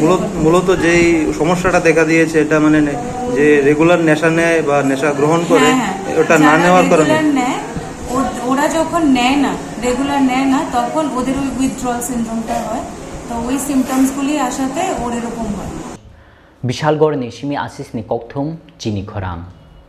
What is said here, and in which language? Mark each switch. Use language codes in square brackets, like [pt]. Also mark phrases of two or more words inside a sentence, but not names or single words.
[bn] মূলত যেই সমস্যাটা দেখা দিয়েছে এটা মানে যে রেগুলার নেশা নেয় বা নেশা গ্রহণ করে ওটা না নেওয়ার কারণে ওরা যখন নেয় না রেগুলার নেয় না তখন ওদের ওই [en] withdrawal syndrome [bn] হয় তো ওই সিমটমসগুলি আসাতে ওর এরকম হয় [trp] Bishalgarh ni simi asis ni kokthum Chini Khorang